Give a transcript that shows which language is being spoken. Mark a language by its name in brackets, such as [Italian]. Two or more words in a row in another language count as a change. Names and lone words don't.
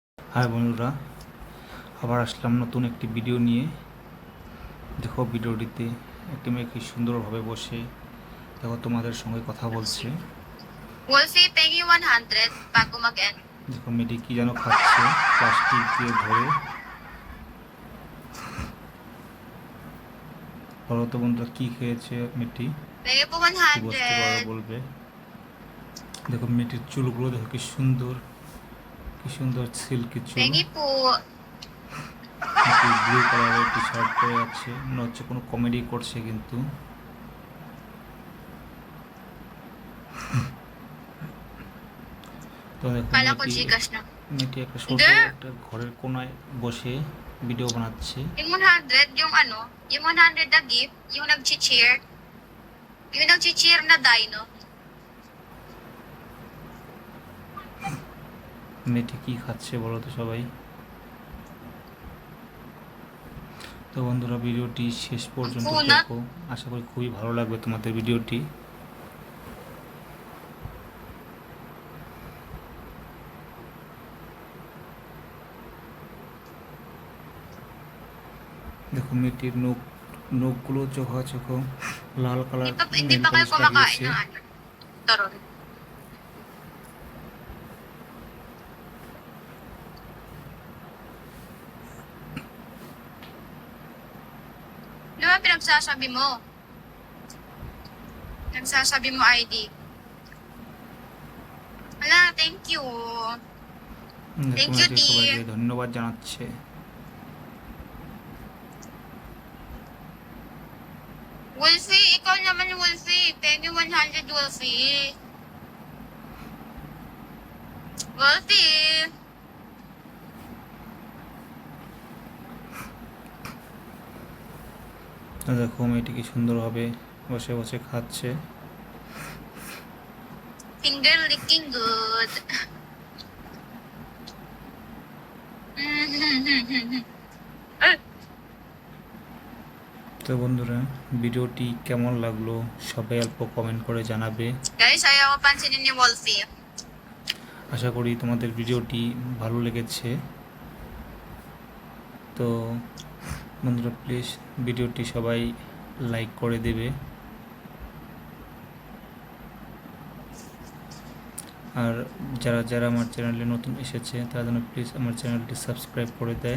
[Bangla] হাই বন্ধুরা, আবার আসলাম নতুন একটি ভিডিও নিয়ে। দেখো ভিডিওটিতে একটি মেয়ে কি সুন্দরভাবে বসে দেখো তোমাদের সঙ্গে কথা বলছে। [Filipino] Wolfie, Peggy 100 bago mag-end. [Bangla] দেখো মেয়েটি কি যেন খাচ্ছে প্লাস্টিক দিয়ে ধরে। বলো তো বন্ধুরা কি খেয়েছে মেয়েটি, [Filipino] Peggy po [Bangla] কি বুঝতে পারবে 100. বলবে। দেখো মেয়েটির চুলগুলো দেখো কি সুন্দর সিল্কি চুল। [Filipino] Peggy po. [Bangla] মেয়েটি [English] blue color [Bangla] টি শার্ট পরে আছে, মনে হচ্ছে কোনো কমেডি করছে কিন্তু। তো দেখো [Filipino] Kala ko Gcash na. [Bangla] মেয়েটি একটা ছোট [Filipino] Hindi. [Bangla] একটা ঘরের কোনায় বসে ভিডিও বানাচ্ছে। [Filipino] Yung 100, yung ano, yung 100 na gift, yung nag-cheer. Yung nag-cheer na dino. [Bangla] মেয়েটি কি খাচ্ছে বলো তো সবাই। তো বন্ধুরা ভিডিওটি শেষ পর্যন্ত দেখো, আশা করি খুবই ভালো লাগবে তোমাদের ভিডিওটি। দেখো মেয়েটির নখগুলো চোখো লাল কালার [Filipino] Hindi [Bangla] নেল [Filipino] pa kayo [Bangla] পলিশ [Filipino] kumakain [Bangla] লাগিয়েছে। [Filipino] ng ano. Taron. Di ba pinagsasabi mo? Nagsasabi mo ID. Wala, [English] thank you. [Bangla] দেখো [English] Thank you, [Bangla] মেয়েটি T. সবাইকে ধন্যবাদ জানাচ্ছে। [Filipino] Wolfie, ikaw naman Wolfie. Peggy 100 Wolfie. Wolfie. [Bangla] দেখো মেয়েটি কি সুন্দরভাবে বসে বসে খাচ্ছে। [English] Finger licking good. [Bangla] তো বন্ধুরা ভিডিওটি কেমন লাগলো সবাই অল্প কমেন্ট করে জানাবে। [Filipino] Guys, ayaw ko pansinin ni Wolfie. [Bangla] আশা করি তোমাদের ভিডিওটি ভালো লেগেছে। তো বন্ধুরা প্লিজ ভিডিওটি সবাই লাইক করে দেবে, আর যারা আমার চ্যানেলে নতুন এসেছে তারা যেন প্লিজ আমার চ্যানেলটি সাবস্ক্রাইব করে দেয়।